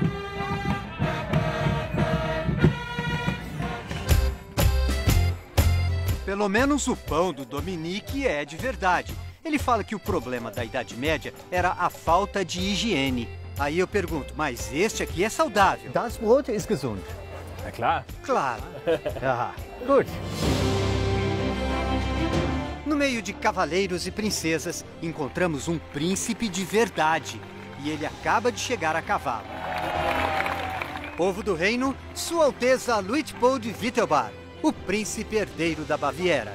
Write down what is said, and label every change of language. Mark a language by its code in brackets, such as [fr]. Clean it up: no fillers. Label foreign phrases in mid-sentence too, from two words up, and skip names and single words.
[pt] Pelo menos o pão do Dominique é de verdade. Ele fala que o problema da Idade Média era a falta de higiene. Aí eu pergunto, mas este aqui é saudável? [de] Das Brot ist gesund. Na klar. [pt] Claro. [de] Ah, gut. [pt] No meio de cavaleiros e princesas, encontramos um príncipe de verdade. E ele acaba de chegar a cavalo. Povo do reino, Sua Alteza Luitpold Wittelbar, o príncipe herdeiro da Baviera.